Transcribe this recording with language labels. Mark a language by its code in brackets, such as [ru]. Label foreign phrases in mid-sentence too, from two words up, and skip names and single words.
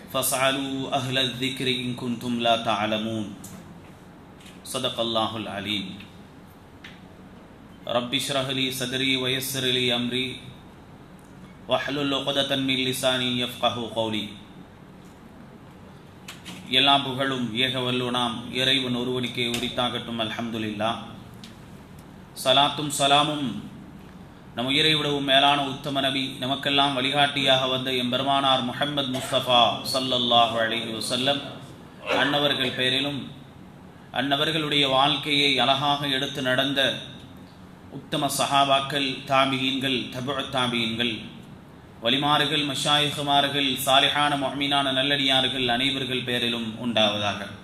[ar] فاسألوا أهل الذكر إن كنتم لا تعلمون صدق الله العليم رب اشرح لي صدري ويسر لي أمري واحلل عقدة من لساني يفقهوا قولي. [ta] எல்லா புகழும் ஏக வல்லோனாம் இறைவன் ஒருவனுக்கே உரித்தாகட்டும். அல்ஹம்துலில்லாஹ். சலாத்தும் சலாமும் நம் உயிரை விடவும் மேலான உத்தம நபி, நமக்கெல்லாம் வழிகாட்டியாக வந்த எம்பெருமானார் முஹம்மது முஸ்தபா [ar] صلى الله عليه وسلم [ta] அன்னவர்கள் பெயரிலும், அன்னவர்களுடைய வாழ்க்கையை அழகாக எடுத்து நடந்த உத்தம சஹாபாக்கள், தாபியீன்கள், தபுஅ தாபியீன்கள், வலிமார்கள், மஷாயிஹுமார்கள், சாலிஹான முஃமினான நல்லடியார்கள் அனைவர்கள் பேரிலும் உண்டாவதாக.